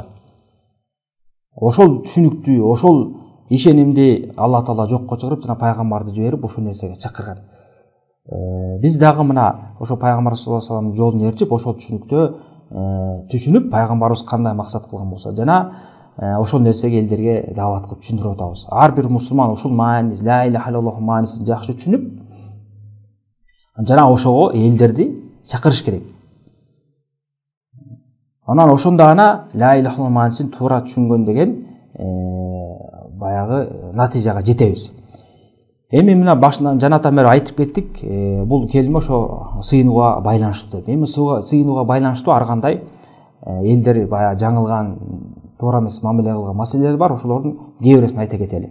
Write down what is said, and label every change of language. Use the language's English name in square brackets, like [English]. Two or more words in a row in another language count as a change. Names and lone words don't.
[Kyrgyz] Ошол түшүнүктү, ошол ишенимди Аллах таала жокко чыгарып, жана пайгамбарды жиберип ушул нерсеге чакырган. Биз дагы мына ошо пайгамбар [Arabic] صلى الله عليه وسلم [Kyrgyz] жолун ээрчип, ошол түшүнүктө түшүнүп, пайгамбарыбыз кандай максат кылган болсо, жана ошол нерсеге элдерге даават кылып түшүндүрүп атабыз. Ар бир мусулман ушул маани, [Arabic] لا إله إلا الله [Kyrgyz] маанисин жакшы түшүнүп, жана ошого элдерди чакырыш керек. Анан ошондо гана [Arabic] لا إله إلا الله [Kyrgyz] маанисин туура түшүнгөн деген баягы натыйжага жетебиз. Эми мына башынан жанатан бери айтып кеттик, бул келиме ошо сыйынууга байланыштуу деп. Эми сыйынууга байланыштуу ар кандай элдер баягы жаңылган, туура эмес мамиле кылган маселелер бар, ошолордун кээ биресин айта кетели.